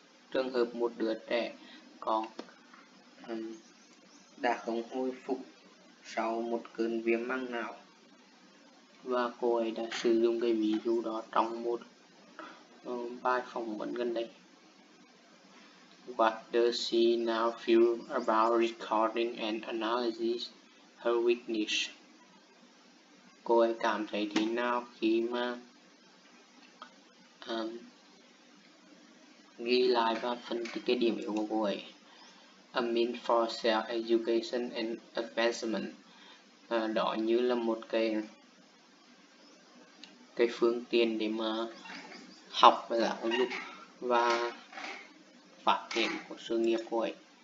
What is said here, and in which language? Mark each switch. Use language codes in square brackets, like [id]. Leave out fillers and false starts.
[vi] Trường hợp một đứa trẻ còn đã không hồi phục sau một cơn viêm màng não, và cô ấy đã sử dụng cái ví dụ đó trong một bài phỏng vấn gần đây. [en] What does she now feel about recording and analyzing her weakness? [vi] Cô ấy cảm thấy thế nào khi mà ghi lại và phân tích cái điểm yếu của cô ấy? [en] A means for self-education and advancement. [vi] Đó như là một cái phương tiện để mà học và giáo dục và phát triển của sự nghiệp của ấy.